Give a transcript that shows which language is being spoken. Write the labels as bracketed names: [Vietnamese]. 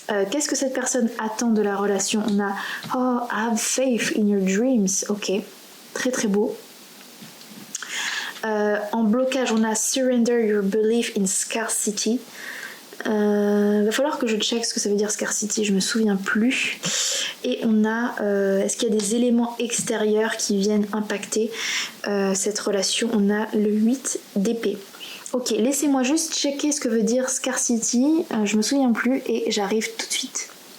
[French] Qu'est-ce que cette personne attend de la relation? On a [English] have faith in your dreams. [French] Ok, très très beau. En blocage, on a [English] surrender your belief in scarcity. [French] Va falloir que je check ce que ça veut dire scarcity, je me souviens plus. Et on a est-ce qu'il y a des éléments extérieurs qui viennent impacter cette relation? On a le 8 d'épée. Ok, laissez-moi juste checker ce que veut dire scarcity, je me souviens plus et j'arrive tout de suite.